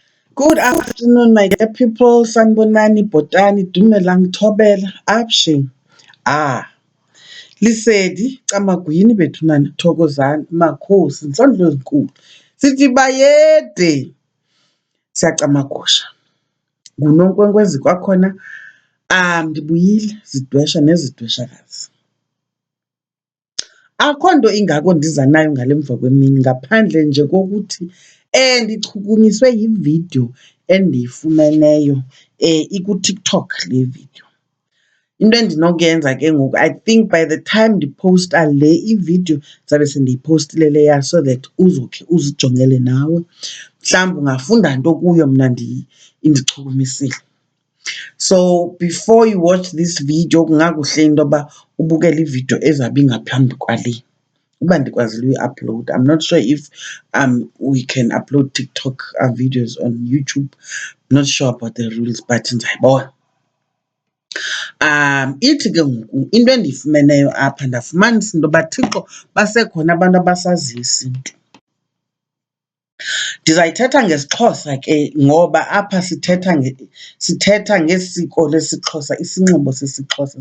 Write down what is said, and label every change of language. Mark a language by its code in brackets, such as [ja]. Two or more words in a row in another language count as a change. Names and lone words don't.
[en] Good afternoon, my dear people. [xh] Sanibonani, Botani, Dumelang, Thobela, Abshin. Lisedi, Camagwini, Betunani, Thokozani, Makhosi, Nsondlo ezinkulu. Sithi bayede. Siyacamagusha. Ngunonkwenkwezi kwakhona. Ndibuyile, zidwesha nezidweshakazi. Akho nto ingako ndiza nayo ngale mva kwemini ngaphandle nje kokuthi ndichukunyiswe yividiyo endiyifumeneyo ikuTikTok le video. Into endinokuyenza ke ngoku, [en] I think by the time [xh] ndiposta le ividiyo zabe sendiyipostile leya [en] so that [xh] uzokhe uzijongele nawe. Mhlawumbi ungafunda nto kuyo mna indichukumisile. [en] So before you watch this video [xh] kungakuhle into yoba ubukele ividiyo ezabe ingaphambi kwale. Uba ndikwazile uyi-upload. [en] I'm not sure if we can upload TikTok videos on YouTube. Not sure about the rules, but ndiyayibona. [xh] Ithi ke ngoku into endiyifumeneyo apha ndafumanisa into yoba Thixo basekhona abantu abasaziyo isiNtu. Ndizayithetha ngesiXhosa ke ngoba apha sithetha ngesiko lesiXhosa, isinxibo sesiXhosa.